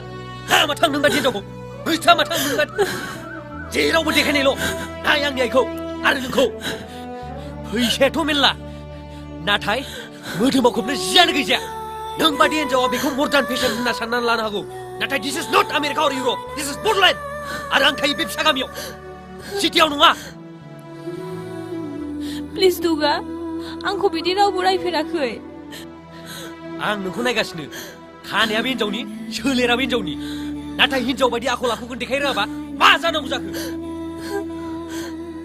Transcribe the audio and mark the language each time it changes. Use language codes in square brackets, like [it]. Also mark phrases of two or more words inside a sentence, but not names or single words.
[brx] हामा थांदों बादि हिनजावखौ हैथा मा थांदों बादि जेरावबो देखायनायल' नाय आंनि आइखौ आरो नोंखौ। फैसायाथ' मेरला नाथाय मोदोमाव खोबनो जियानो गैजाया। नों बादि हिनजावा बेखौ [en] modern fashion [brx] होनना साननानै लानो हागौ नाथाय [en] this is not America or Europe this is Bodoland. [brx] आरो आं थायो बे फिसा गामियाव सिटियाव नङा। प्लिज दुगा आंखौ बिदि रावबो रायफेराखै। आं नोंखौ नायगासिनो। खानाया बे हिनजावनि सोलेरा बे हिनजावनि नाथाय हिनजाव बायदि आखल आखुखौ देखाय रोङाबा मा जानांगौ जाखो?